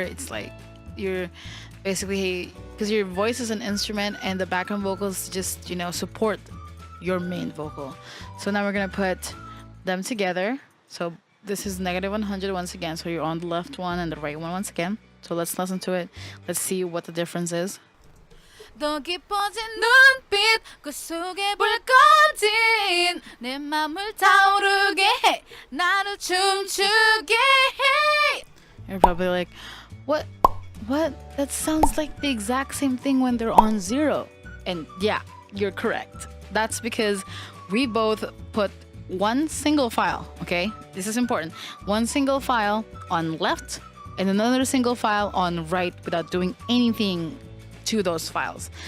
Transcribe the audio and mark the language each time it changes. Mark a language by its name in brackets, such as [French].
[English] It's like you're basically, because your voice is an instrument and the background vocals just, you know, support your main vocal. So now we're gonna put them together. So this is -100 once again. So you're on the left one and the right one once again. So let's listen to it. Let's see what the difference is. [Korean] 더 깊어진 눈빛 그 속에 불꺼진 내 맘을 타오르게 해 나를 춤추게 해. [English] You're probably like, what? That sounds like the exact same thing when they're on 0. And yeah, you're correct. That's because we both put one single file, okay? This is important. One single file on left and another single file on right without doing anything to those files.